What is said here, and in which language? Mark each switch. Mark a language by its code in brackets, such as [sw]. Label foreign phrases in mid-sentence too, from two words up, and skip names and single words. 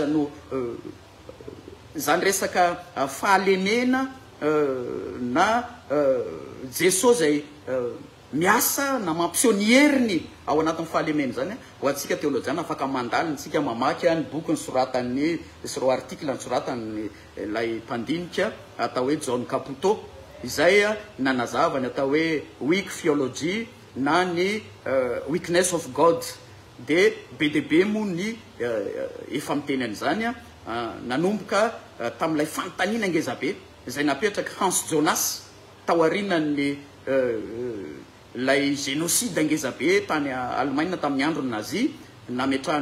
[mg] no zany resaka fahalemena na Jesosy zay miasa na mampiseho ny heriny ao anatin'ny fahalemena zany ho antsika teolojiana afaka mandalina tsika mamaky ny boky nysoratany sy ro article nysoratany lay mpandinika atao hoe John Caputo izay nanazava ny atao hoe weak theology na ny [en] weakness of God [mg] de be mo ny efa miteny an'izany nanomboka tamin'ilay fanontaniana ngezabe izay napetraka Hans Jonas tao arinan'ny lay génocide ngezabe tany Allemagne tamin'ny androny nazi nametrahany